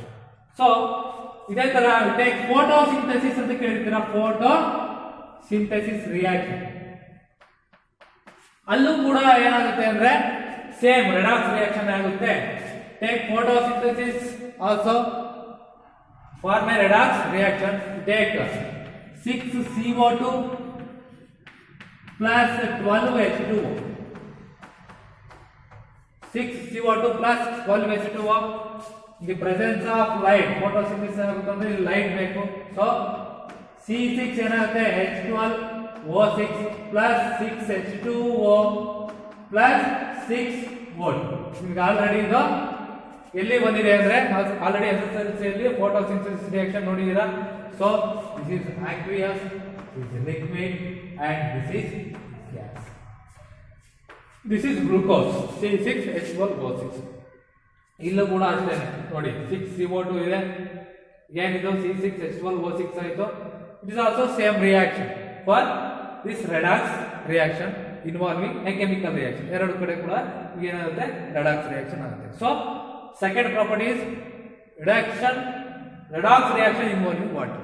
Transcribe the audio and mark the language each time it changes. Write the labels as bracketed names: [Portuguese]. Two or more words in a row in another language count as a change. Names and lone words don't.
[Kannada] ಸೊ ಇದೇ ತರ [English] take photosynthesis [Kannada] ಅಂತ ಕೇಳ್ತೀರಾ, [English] photosynthesis reaction. [Kannada] ಅಲ್ಲೂ ಕೂಡ ಏನಾಗುತ್ತೆ ಅಂದ್ರೆ [English] same redox reaction [Kannada] ಆಗುತ್ತೆ. [English] take photosynthesis also form a redox reaction. ಟೇಕ್ 6CO2 plus 12H2O. 6CO2 plus 12H2O. In the presence of light, photosynthesis [Kannada] ಆಗುತ್ತೆ ಅಂದ್ರೆ ಇಲ್ಲಿ ಲೈಟ್ ಬೇಕು. [English] ಸೊ C6 ಏನಾಗುತ್ತೆ H12O6 plus 6H2O plus 6 volt. [Kannada] ನಿಮಗೆ ಆಲ್ರೆಡಿ ಇದು ಎಲ್ಲಿ ಬಂದಿದೆ ಅಂದ್ರೆ ಆಲ್ರೆಡಿ SSLC ಅಲ್ಲಿ [English] photosynthesis reaction [Kannada] ನೋಡಿದೀರಾ. [English] so this is aqueous, this is liquid and this is gas. This is glucose C6H12O6. [Kannada] ಇಲ್ಲೂ ಕೂಡ ಅಷ್ಟೇ ನೋಡಿ, 6CO2 ಇದೆ, ಏನಿದು C6H12O6 ಆಯಿತು. [English] it is also same reaction for this redox reaction involving a chemical reaction. [Kannada] ಎರಡು ಕಡೆ ಕೂಡ ಏನಾಗುತ್ತೆ [English] redox reaction ಆಗುತ್ತೆ. so second property is redox reaction involving water.